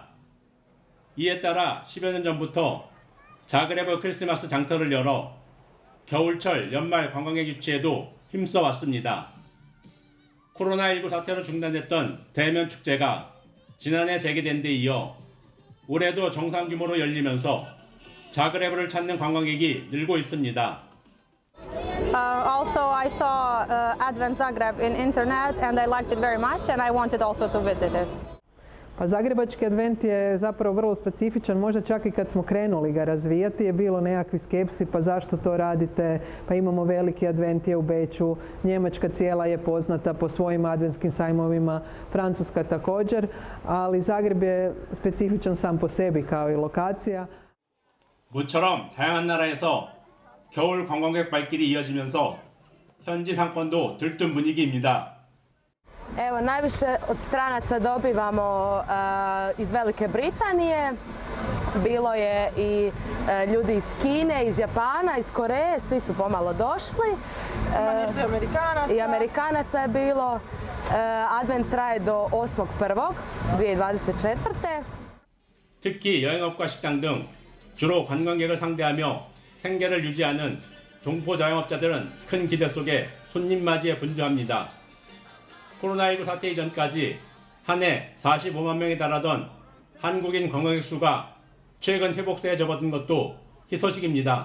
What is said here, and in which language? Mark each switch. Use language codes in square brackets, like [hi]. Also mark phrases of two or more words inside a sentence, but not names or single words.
[ko] 이에 따라 10여 년 전부터 자그레브 크리스마스 장터를 열어 겨울철 연말 관광객 유치에도 힘써 왔습니다. 코로나19 사태로 중단됐던 대면 축제가 지난해 재개된 데 이어 올해도 정상 규모로 열리면서 자그레브를 찾는 관광객이 늘고 있습니다. [en] Also, I saw Advent Zagreb in internet and I liked it very much and I wanted also to visit it. [hr] Pa Zagrebački advent je zapravo vrlo specifičan, možda čak i kad smo krenuli ga razvijati je bilo nekakvi skepsi, pa zašto to radite, pa imamo veliki advent je u Beču, Njemačka cijela je poznata po svojim adventskim sajmovima, Francuska također, ali Zagreb je specifičan sam po sebi kao i lokacija. [ko] 모처럼 다양한 나라에서 겨울 관광객 발길이 이어지면서 현지 상권도 들뜬 분위기입니다. [hr] Evo, najviše od stranaca dobivamo iz Velike Britanije. bilo je i ljudi iz Kine, iz Japana, iz Koreje, svi su pomalo došli. I Amerikanaca je bilo. Advent traje do 8.1.2024. [ko] 특히 여행업과 식당 등 주로 관광객을 상대하며 생계를 유지하는 동포 자영업자들은 큰 기대 속에 손님 맞이에 분주합니다. 코로나19 사태 이전까지 한 해 45만 명에 달하던 한국인 관광객 수가 최근 회복세에 접어든 것도 희소식입니다.